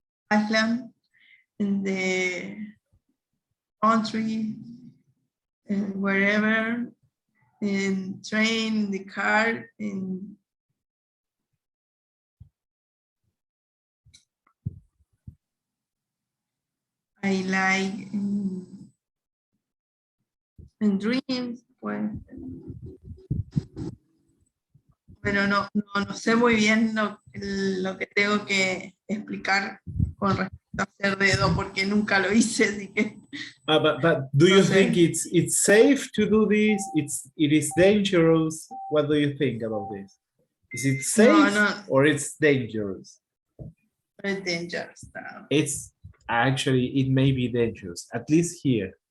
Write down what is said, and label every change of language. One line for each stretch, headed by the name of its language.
English: island in the country and wherever, in train, in the car, in I like in dreams, pues.
Spanish: Bueno, no sé muy bien lo que tengo que explicar con respecto a hacer dedo, porque nunca lo hice, así que...
English: But do you think it's safe to do this? It is dangerous? What do you think about this? Is it safe or it's dangerous? It's dangerous. No. It's actually, it may be dangerous, at least here.